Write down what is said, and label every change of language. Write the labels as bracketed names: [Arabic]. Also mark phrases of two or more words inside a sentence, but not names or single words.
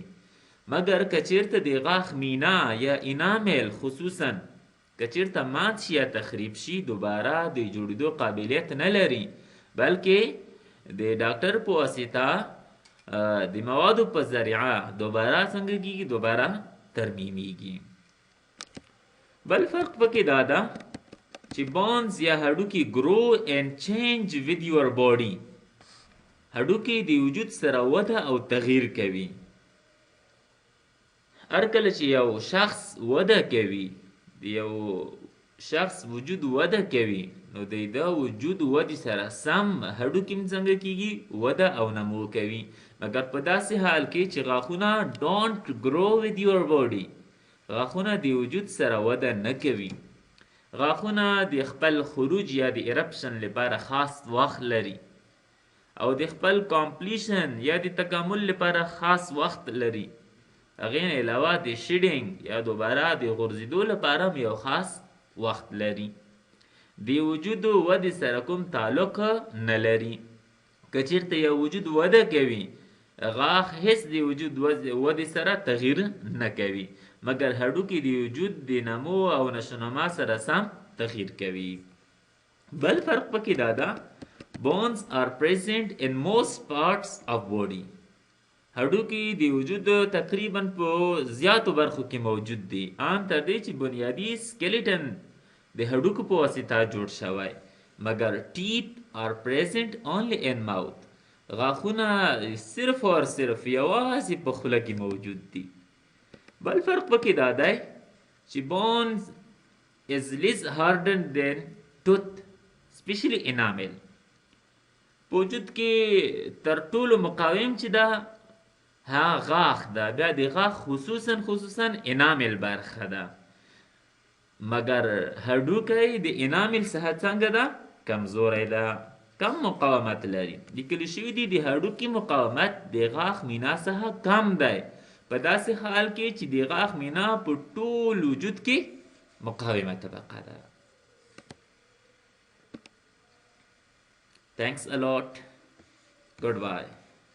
[Pashto] مګر که چیرته د غاښ مینا یا انامیل خصوصا که چیرته مات شي یا تخریب شي، دوباره د جوړېدو قابلیت نه لري، بلکې د ډاکټر په واسطه د موادو په ذریعه دوباره څنګه کیږي، دوباره ترمیمیږي. بل فرق پکې دا ده چې بونز یا هډوکي [English] grow and change with your body. [Pashto] هډوکي د وجود سره وده او تغییر کوي. هر کله چې یو شخص وده کوي، د یو شخص وجود وده کوي، نو د وجود ودې سره سم هډوکي هم څنګه کیږي، وده او نمو کوي. مګر په داسې حال کې چې غاښونه [English] don't grow with your body، [Pashto] غاښونه د وجود سره وده نه کوي. غاښونه د خپل خروج یا د ایرپشن لپاره خاص وخت لري او د خپل کامپلیشن یا د تکامل لپاره خاص وخت لري. هغې نه علاوه د شیډینګ یا دوباره د غورځېدو لپاره هم یو خاص وخت لري. د وجود ودې سره کوم تعلق نه لري. که چیرته یو وجود وده کوي، غاښ هیڅ د وجود ودې سره تغییر نه کوي، مګر هډوکي د وجود د نمو او نشونما سره سم تغییر کوي. بل فرق پکې دا ده [English] bones are present in most parts of body. [Pashto] هډوکي د وجود تقریبا په زیاتو برخو کې موجود دي، ان تر دې چې بنیادی سکلیټن د هډوکو په واسطه جوړ شوی. [English] مګر ټیت are present only in mouth. [Pashto] غاښونه صرف او صرف یوازې په خوله کې موجود دي. بل فرق پکې دا دی چې [English] bones is less hardened than tooth, especially enamel. [Pashto] په وجود کې تر ټولو مقاوم چې ده ها غاښ ده، بیا د غاښ خصوصا انامل برخه ده، مګر هډوکی د انامل څخه څنګه ده؟ کمزوری ده، کم مقاومت لري. لیکل شوي دي د هډوکي مقاومت د غاښ مینا څخه کم دی، په داسې حال کې چې د غاښ مینا په ټول وجود کې مقاومه طبقه ده. [English] Thanks a lot. Goodbye.